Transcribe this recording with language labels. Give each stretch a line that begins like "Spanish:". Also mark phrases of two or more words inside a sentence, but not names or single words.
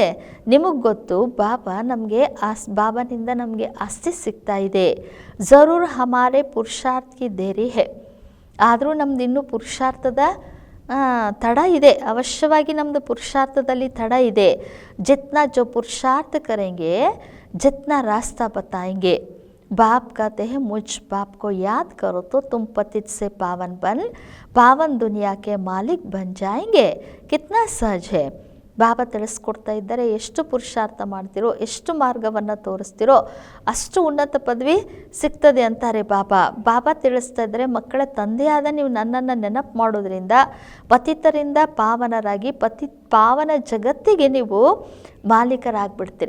Kannada: ನಿಮಗೆ ಗೊತ್ತು ಬಾಬಾನಿಂದ ನಮಗೆ ಆಸ್ತಿ ಸಿಗ್ತಾ ಇದೆ.
Hindi: ज़रूर हमारे पुरुषार्थ की देरी है.
Kannada: ಆದರೂ ನಮ್ದು ಇನ್ನೂ ಪುರುಷಾರ್ಥದ ತಡ ಇದೆ, ಅವಶ್ಯವಾಗಿ ನಮ್ಮದು ಪುರುಷಾರ್ಥದಲ್ಲಿ ತಡ ಇದೆ.
Hindi: जितना जो पुरुषार्थ करेंगे जितना रास्ता बताएंगे. बाप कहते हैं मुझ बाप को याद करो तो तुम पतित से पावन बन पावन दुनिया के मालिक बन जाएंगे. कितना सहज है.
Kannada: ಬಾಬಾ ತಿಳಿಸ್ಕೊಡ್ತಾ ಇದ್ದಾರೆ, ಎಷ್ಟು ಪುರುಷಾರ್ಥ ಮಾಡ್ತಿರೋ, ಎಷ್ಟು ಮಾರ್ಗವನ್ನು ತೋರಿಸ್ತಿರೋ ಅಷ್ಟು ಉನ್ನತ ಪದವಿ ಸಿಗ್ತದೆ ಅಂತಾರೆ ಬಾಬಾ. ಬಾಬಾ ತಿಳಿಸ್ತಾ ಇದ್ದಾರೆ, ಮಕ್ಕಳ ತಂದೆಯಾದ ನೀವು ನನ್ನನ್ನು ನೆನಪು ಮಾಡೋದ್ರಿಂದ ಪತಿತರಿಂದ ಪಾವನರಾಗಿ ಪಾವನ ಜಗತ್ತಿಗೆ ನೀವು ಮಾಲೀಕರಾಗ್ಬಿಡ್ತೀರಿ.